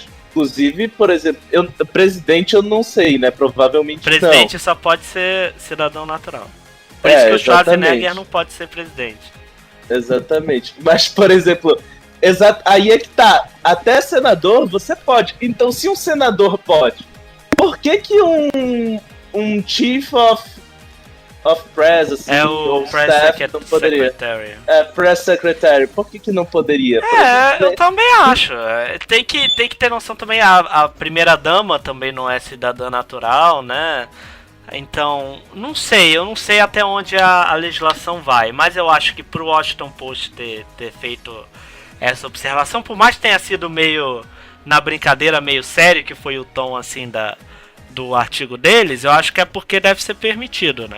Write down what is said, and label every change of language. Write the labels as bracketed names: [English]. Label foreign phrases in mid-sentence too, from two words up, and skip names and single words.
[Portuguese] Inclusive, por exemplo, presidente eu não sei, né? Provavelmente presidente não. Só pode ser cidadão natural. Por isso que o Schwarzenegger não pode ser presidente. Exatamente. Mas, por exemplo, aí é que tá. Até senador você pode. Então, se um senador pode, por que um [English] chief of press, [Portuguese] assim, [English] o press secretary. Press secretary. [Portuguese] Por que não poderia? Eu também acho. Tem que ter noção também. A primeira dama também não é cidadã natural, né? Então, eu não sei até onde a legislação vai, mas eu acho que pro Washington Post ter feito essa observação, por mais que tenha sido meio na brincadeira, meio sério, que foi o tom assim do artigo deles, eu acho que é porque deve ser permitido, né?